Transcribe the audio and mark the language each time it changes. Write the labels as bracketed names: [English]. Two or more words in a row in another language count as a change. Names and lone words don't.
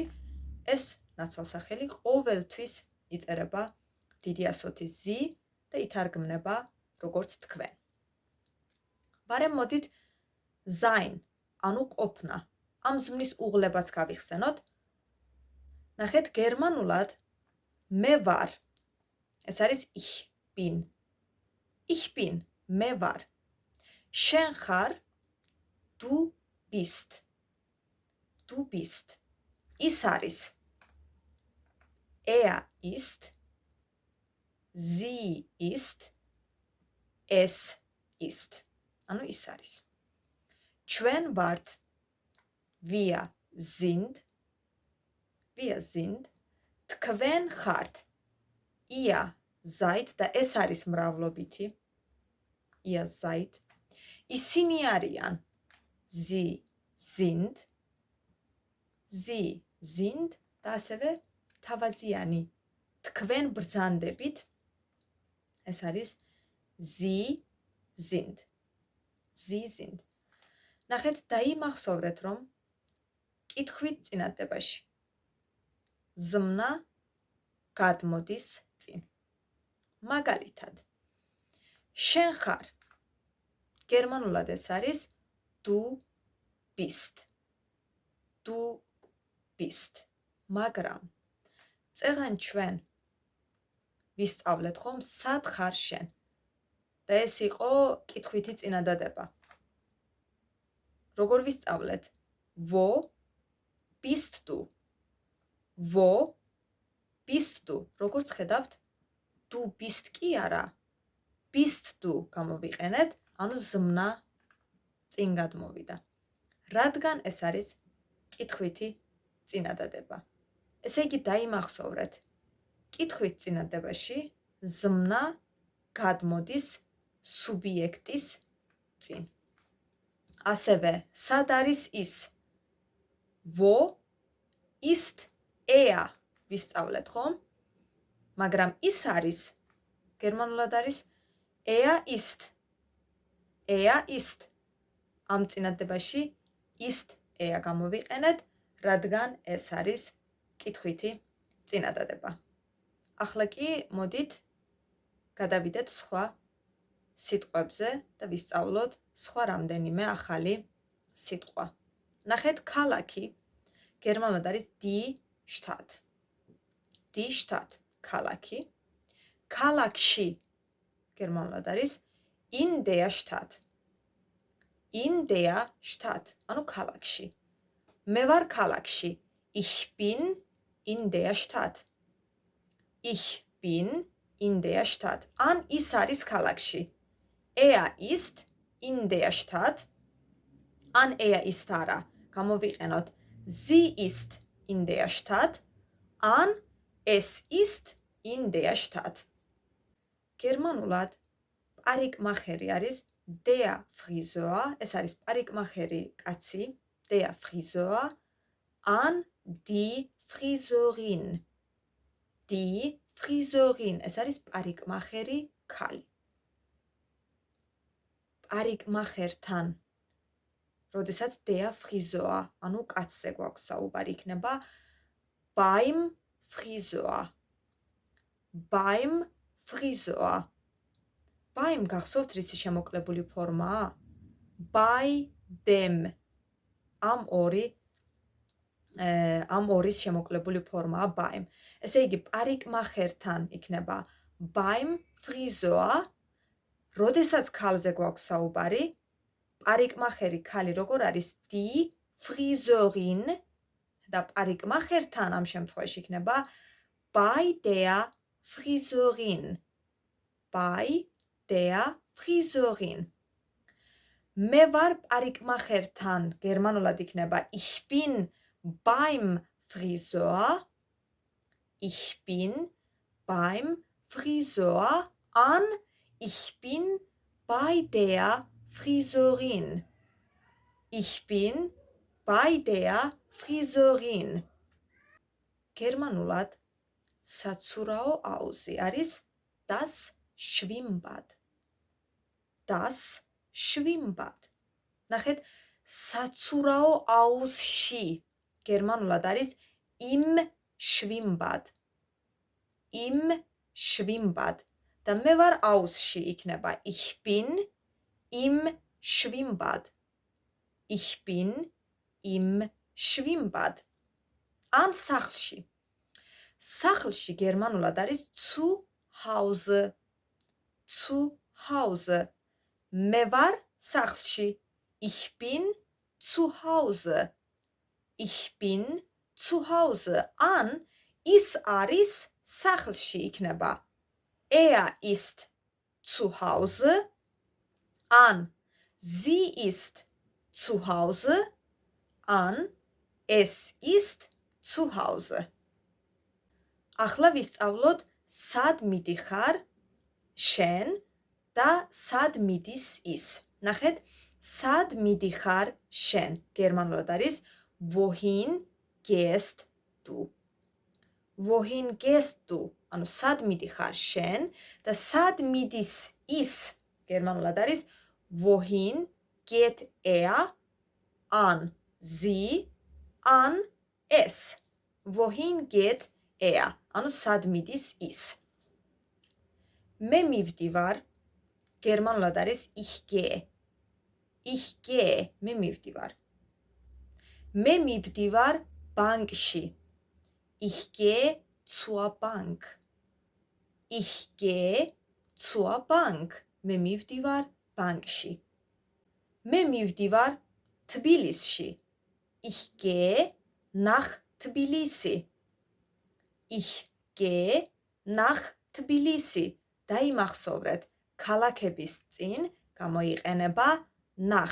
[Georgian] ეს ნაცვალსახელი ყოველთვის იწერება დიდი ასოთი sie და ითარგმნება როგორც თქვენ. ბარემ მოდით sein, ანუ ყოფნა, ამ ზმნის უღლებაც გავიხსენოთ. ნახეთ გერმანულად მე ვარ. ეს არის [German] ich bin. Ich bin, [Georgian] მე ვარ. შენ ხარ, [German] du bist. Du bist. [Georgian] ის არის. [German] Er ist. Sie ist. Es ist. [Georgian] ანუ ის არის. ჩვენ ვართ. [German] Wir sind. Wir sind. [Georgian] თქვენ ხართ. [German] Ihr seid [Georgian] და ეს არის მრავლობითი. [German] Ihr seid. [Georgian] ისინი არიან. [German] Sie sind. Sie sind [Georgian] და ასევე თავაზიანი. თქვენ ბრძანდებით. ეს არის [German] Sie sind. Sie sind. [Georgian] ნახეთ, დაიმახსოვრეთ, რომ კითხვით წინადადებაში ზმნა გადმოდის წინ. მაგალითად, შენ ხარ. გერმანულად ეს არის [German] du bist. Du bist. [Georgian] მაგრამ წეღან ჩვენ ვისწავლეთ ხომ სად ხარ შენ? და ეს იყო კითხვითი წინადადება. როგორ ვისწავლეთ? [German] Wo bist du? Wo bist du? [Georgian] როგორც ხედავთ, [German] du bist [Georgian] კი არა, [German] bist du [Georgian] გამოვიყენეთ, ანუ ზმნა წინ გადმოვიდა. რადგან ეს არის კითხვითი წინადადება. ესე იგი დაიმახსოვრეთ, კითხვით წინადებაში ზმნა გადმოდის სუბიექტის წინ. ასევე, სად არის ის? [German] Wo ist eher [Georgian] ვისწავლეთ, ხო? მაგრამ ის არის გერმანულად არის [German] er ist. Er ist. [Georgian] ამ წინადადებაში [German] ist eher [Georgian] გამოვიყენეთ, რადგან ეს არის კითხვითი წინადადება. ახლა კი მოდით გადავიდეთ სხვა სიტყვებზე და ვისწავლოთ სხვა რამდენიმე ახალი სიტყვა. ნახეთ, ქალაქი გერმანულად არის [German] die Stadt. Die Stadt, [Georgian] ქალაქი. ქალაქში გერმანულად არის [German] in der Stadt. In der Stadt, [Georgian] ანუ ქალაქში. მე ვარ ქალაქში. [German] Ich bin in der Stadt. Ich bin in der Stadt. [Georgian] ან ის არის ქალაქში. [German] Er ist in der Stadt. ან er ist [Georgian] არა. გამოვიყენოთ [German] sie ist in der Stadt. ან es ist in der Stadt. [Georgian] გერმანულად პარიკმახერი არის der Friseur. ეს არის პარიკმახერი კაცი, [German] der Friseur. ან die Friseurin. Die Friseurin. [Georgian] ეს არის პარიკმახერი ქალი. პარიკმახერთან როდესაც [German] der Friseur, [Georgian] ანუ კაცზე გვაქვს საუბარი, იქნება [German] beim Friseur. Beim Friseur. [Georgian] Beim გახსოვთ რისი შემოკლებული ფორმაა? [German] Bei dem. [Georgian] ამ ორის შემოკლებული ფორმაა beim. ესე იგი პარიკმახერთან იქნება [German] beim Friseur. [Georgian] როდესაც ქალზე გვაქვს საუბარი, პარიკმახერი ქალი როგორ არის? [German] Die Friseurin [Georgian] და პარიკმახერთან ამ შემთხვევაში იქნება [German] bei der Friseurin. Bei der Friseurin. [Georgian] მე ვარ პარიკმახერთან გერმანულად იქნება [German] ich bin beim Friseur. Ich bin beim Friseur. ან ich bin bei der Friseurin. Ich bin bei der Friseurin. [Georgian] გერმანულად საცურაო აუზი არის [German] das Schwimmbad. Das Schwimmbad. [Georgian] ნახეთ, საცურაო აუზში გერმანულად არის [German] im Schwimmbad. Im Schwimmbad. [Georgian] და მე ვარ აუზში იქნება [German] ich bin im Schwimmbad. Ich bin im Schwimmbad. [Georgian] ან სახლში. სახლში გერმანულად არის [German] zu Hause. Zu Hause. [Georgian] მე ვარ სახლში. [German] Ich bin zu Hause. Ich bin zu Hause. [Georgian] ან ის არის სახლში იქნება [German] er ist zu Hause. ან sie ist zu Hause. ან es ist zu Hause. [Georgian] ახლა ვისწავლოთ სად მიდიხარ შენ და სად მიდის ის. ნახეთ, სად მიდიხარ შენ გერმანულად არის [German] wohin gehst du. Wohin gehst du? [Georgian] ანუ სად მიდიხარ შენ და სად მიდის ის გერმანულად არის [German] wohin geht er. [Georgian] ან sie. ან es. [German] Wohin geht er. [Georgian] ანუ სად მიდის ის. მე მივდივარ გერმანულად არის [German] ich gehe. Ich gehe. [Georgian] მე მივდივარ. მე მივდივარ ბანკში. [German] Ich gehe zur Bank. Ich gehe zur Bank. [Georgian] მე მივდივარ ბანკში. მე მივდივარ თბილისში. [German] Ich gehe nach Tbilisi. Ich gehe nach Tbilisi. [Georgian] დაიმახსოვრეთ, ქალაქების წინ გამოიყენება nach.